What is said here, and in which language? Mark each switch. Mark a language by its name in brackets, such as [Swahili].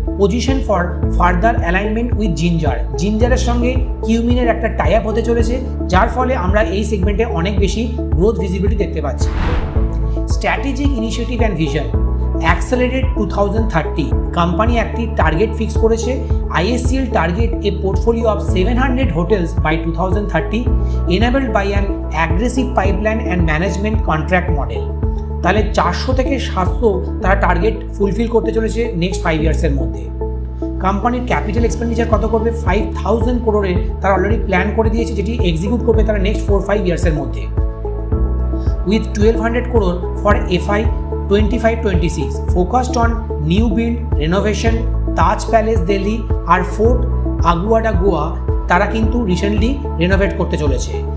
[English] Position for further alignment with ginger. [Bangla] জিঞ্জারের সঙ্গে কিউমিনের একটা tie up হতে চলেছে, যার ফলে আমরা এই সেগমেন্টে অনেক বেশি গ্রোথ ভিজিবিলিটি দেখতে পাচ্ছি। [English] Strategic initiative and vision accelerated 2030। [Bangla] Company একটি টার্গেট ফিক্স করেছে। [English] ISCL target a portfolio of 700 hotels by 2030 enabled by an aggressive pipeline and management contract model। [Bangla] তাহলে 400 থেকে 700 তারা টার্গেট ফুলফিল করতে চলেছে নেক্সট 5 ইয়ার্সের মধ্যে। কোম্পানির ক্যাপিটাল এক্সপেন্ডিচার কত করবে? 5000 করোড়ের তারা অলরেডি প্ল্যান করে দিয়েছে, যেটি এক্সিকিউট করবে তারা নেক্সট 4-5 ইয়ার্সের মধ্যে। [English] with 1200 crore for FY25-26 focused on new build, renovation, [Bangla] Taj palace Delhi আর fort Aguada Goa তারা কিন্তু রিসেন্টলি রেনোভেট করতে চলেছে।